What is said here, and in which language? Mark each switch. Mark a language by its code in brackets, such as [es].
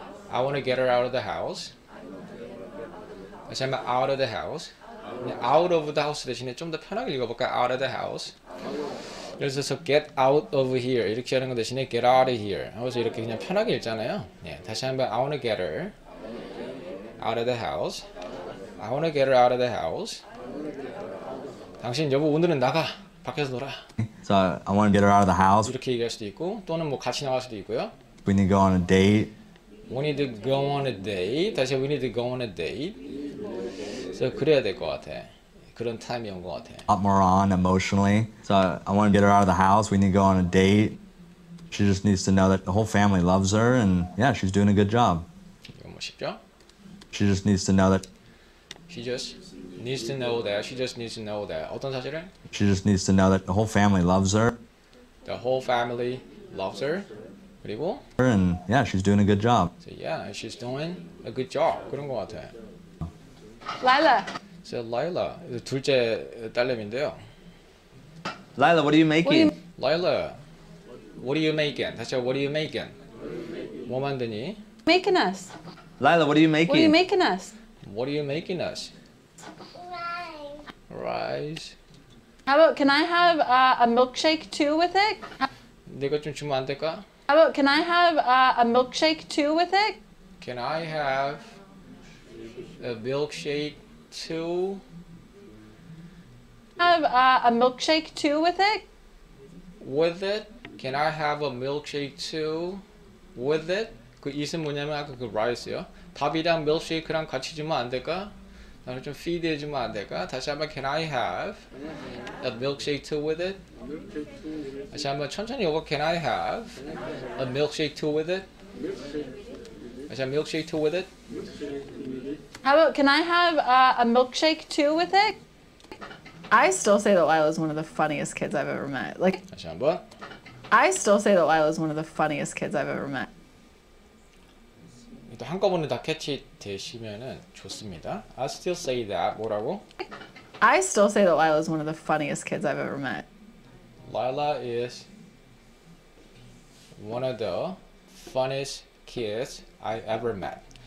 [en] I want to get her out of the house. [ko] 다시 한번 [en] out of the house. out of the house [ko] 대신에 좀 더 편하게 읽어볼까요? [en] out of the house. [ko] 예를 들어서 [en] get out of here [ko] 이렇게 하는 거 대신에 get out of here 하면서 이렇게 그냥 편하게 읽잖아요. 네, 다시 한번 [en] I want to get her out of the house. I want to get her out of the house. [ko] 당신 여보 오늘은 나가 밖에서 놀아 [en] So I want to get her out of the house. [ko] 이렇게 얘기할 수도 있고 또는 뭐 같이 나갈 수도 있고요. [en] We need to go on a date. We need to go on a date. [ko] 다시 [en] we need to go on a date. [ko] 그래서 그래야 될 것 같아. 그런 타임이 온 것 같아. [en] A lot more on emotionally. So I want to get her out of the house. We need to go on a date. She just needs to know that the whole family loves her and yeah, she's doing a good job. [ko] 이거 뭐 쉽죠? [en] She just needs to know that She just needs to know that. She just needs to know that. [ko] 어떤 사실을? [en] she just needs to know that the whole family loves her The whole family loves her. [ko] 그리고 [en] and yeah, she's doing a good job. so yeah, she's doing a good job. [ko] 그런 것 같아. [en] Lila, [ko] So Lila, 둘째 딸내미인데요. [en] Lila, what are you making? Lila, what are you making? [ko] 다시 [en] what are you making? [ko] 뭐 만드니? [en] making us. Lila, what are you making? What are you making us? What are you making us? Rice. How about can I have a milkshake too with it? [ko] 내가 좀 주면 안 될까? [en] How about can I have a milkshake too with it? Can I have a milkshake too? Have a milkshake too with it? With it? Can I have a milkshake too? With it? [ko] 그 it은 뭐냐면 아까 그 rice요. 밥이랑 milkshake랑 같이 주면 안 될까? 나를 좀 feed 해주면 안 될까? 다시 한번 [en] can I have a milkshake too with it? [ko] 다시 한번 천천히 오고 [en] can I have a milkshake too with it? [ko] 다시 한번 [en] milkshake too with it? How about can I have a milkshake too with it? I still say that Lila's one of the funniest kids I've ever met. Like, [ko] 다시 한번 [en] I still say that Lila's one of the funniest kids I've ever met. [ko] 또 한꺼번에 다 캐치 되시면은 좋습니다. [en] I still say that. [ko] 뭐라고? [en] I still say that Lila's one of the funniest kids I've ever met. Lila is one of the funniest kids I ever met.